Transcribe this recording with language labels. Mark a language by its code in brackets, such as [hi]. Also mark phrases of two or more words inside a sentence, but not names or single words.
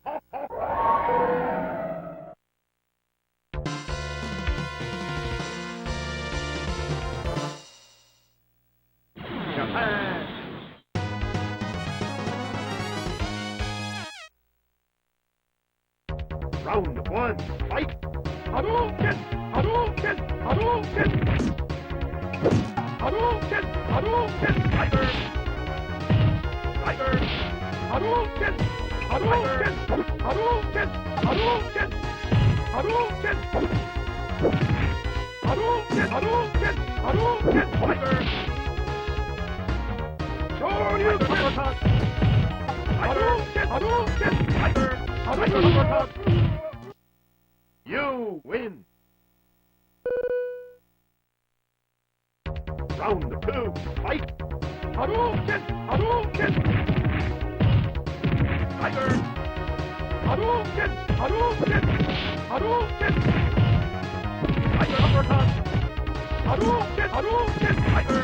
[en] Japan! Round one, fight! Hadouken! Hadouken! Hadouken! Hadouken! Hadouken! Tiger! Tiger! Hadouken! Hadouken! Hadouken! Hadouken! Hadouken! Hadouken! Hadouken! Hadouken! Tiger! Shoryuken! Uppercut! Hadouken! Hadouken! Tiger! Hadouken! Uppercut! You win! Round two, fight! Hadouken! Hadouken! Tiger! Hadouken! Hadouken! Hadouken! Tiger uppercut! Hadouken! Hadouken! Tiger!